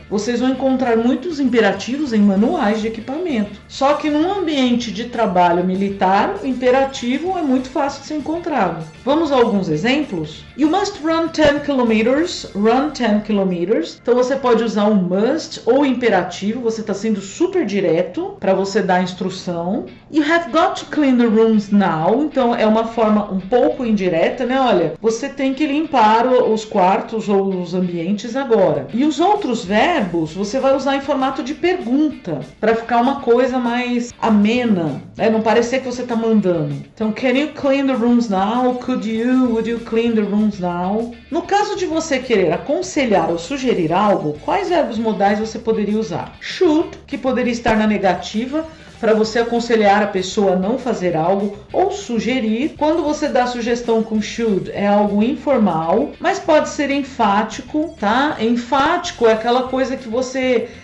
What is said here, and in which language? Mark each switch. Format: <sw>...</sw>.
<pt>Vocês vão encontrar muitos imperativos em manuais de equipamento, só que num ambiente de trabalho militar, o imperativo é muito fácil de ser encontrado. Vamos a alguns exemplos?</pt> <en>You must run 10 kilometers. Run 10 kilometers.</en> <pt>Então você pode usar um must ou imperativo. Você está sendo super direto para você dar a instrução.</pt> <en>You have got to clean the rooms now.</en> <pt>Então é uma forma um pouco indireta, né? Olha, você tem que limpar os quartos ou os ambientes agora. E os outros verbos você vai usar em formato de pergunta, para ficar uma coisa mais amena, né? Não parecer que você está mandando.</pt> <en>Então, can you clean the rooms now? Could you? Would you clean the rooms now?</en> <pt>No caso de você querer aconselhar ou sugerir algo, quais verbos modais você poderia usar? Should, que poderia estar na negativa, para você aconselhar a pessoa a não fazer algo, ou sugerir. Quando você dá sugestão com should, é algo informal, mas pode ser enfático, tá? Enfático é aquela coisa que você</pt>